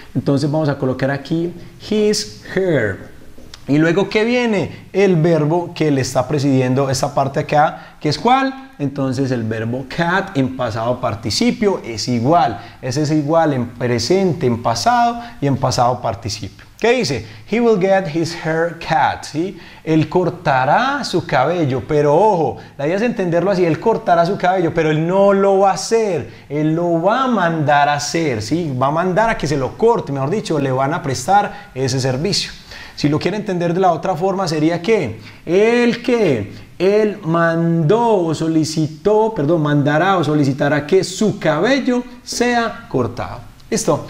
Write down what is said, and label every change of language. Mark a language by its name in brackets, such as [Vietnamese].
[Spanish] Entonces vamos a colocar aquí [English] his hair. [Spanish] Y luego, ¿qué viene? El verbo que le está presidiendo esta parte acá, que es ¿cuál? Entonces el verbo cat en pasado participio es igual. Ese es igual en presente, en pasado y en pasado participio. ¿Qué dice? [English] He will get his hair cut, ¿sí? [Spanish] Él cortará su cabello, pero ojo, la idea es entenderlo así, él cortará su cabello, pero él no lo va a hacer, él lo va a mandar a hacer, ¿sí? Va a mandar a que se lo corte, mejor dicho, le van a prestar ese servicio. Si lo quiere entender de la otra forma sería que él mandó o solicitó, mandará o solicitará que su cabello sea cortado. ¿Listo?